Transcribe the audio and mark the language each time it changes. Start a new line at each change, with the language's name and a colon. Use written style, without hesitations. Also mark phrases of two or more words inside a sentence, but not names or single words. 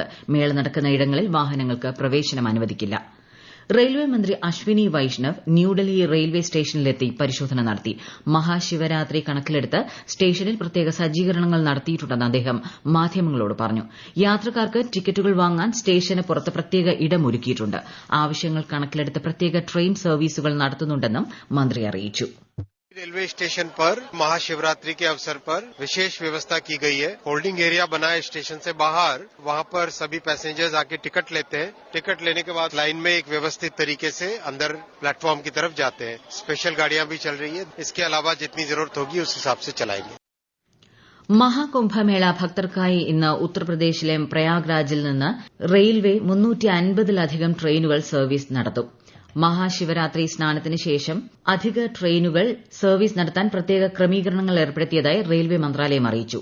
Malayalam: മേള നടക്കുന്ന ഇടങ്ങളിൽ വാഹനങ്ങൾക്ക് പ്രവേശനം അനുവദിക്കില്ല. റെയിൽവേ മന്ത്രി അശ്വിനി വൈഷ്ണവ് ന്യൂഡൽഹി റെയിൽവേ സ്റ്റേഷനിലെത്തി പരിശോധന നടത്തി. മഹാശിവരാത്രി കണക്കിലെടുത്ത് സ്റ്റേഷനിൽ പ്രത്യേക സജ്ജീകരണങ്ങൾ നടത്തിയിട്ടുണ്ടെന്ന് അദ്ദേഹം മാധ്യമങ്ങളോട് പറഞ്ഞു. യാത്രക്കാർക്ക് ടിക്കറ്റുകൾ വാങ്ങാൻ സ്റ്റേഷന് പുറത്ത് പ്രത്യേക ഇടം ഒരുക്കിയിട്ടുണ്ട്. ആവശ്യങ്ങൾ കണക്കിലെടുത്ത് പ്രത്യേക
English: train services
Malayalam: നടത്തുന്നുണ്ടെന്നും മന്ത്രി അറിയിച്ചു.
English: railway station
Hindi: पर महाशिवरात्रि के अवसर पर विशेष व्यवस्था की गई है.
English: holding area
Hindi: बना है स्टेशन से बाहर. वहां पर सभी पैसेंजर्स आके टिकट लेते हैं. टिकट लेने के बाद लाइन में एक व्यवस्थित तरीके से अंदर प्लेटफॉर्म की तरफ जाते हैं. स्पेशल गाड़ियां भी चल रही है. इसके अलावा जितनी जरूरत होगी उस हिसाब से चलाएंगे.
Malayalam: മഹാകുംഭമേള ഭക്തർക്കായി ഇന്ന് ഉത്തർപ്രദേശിലെ പ്രയാഗ്രാജിൽ നിന്ന് റെയിൽവേ 350-ലധികം
English: trains service
Malayalam: നടത്തും. മഹാശിവരാത്രി സ്നാനത്തിന് ശേഷം അധിക
English: trains service
Malayalam: നടത്താൻ പ്രത്യേക ക്രമീകരണങ്ങൾ ഏർപ്പെടുത്തിയതായി റെയിൽവേ മന്ത്രാലയം അറിയിച്ചു.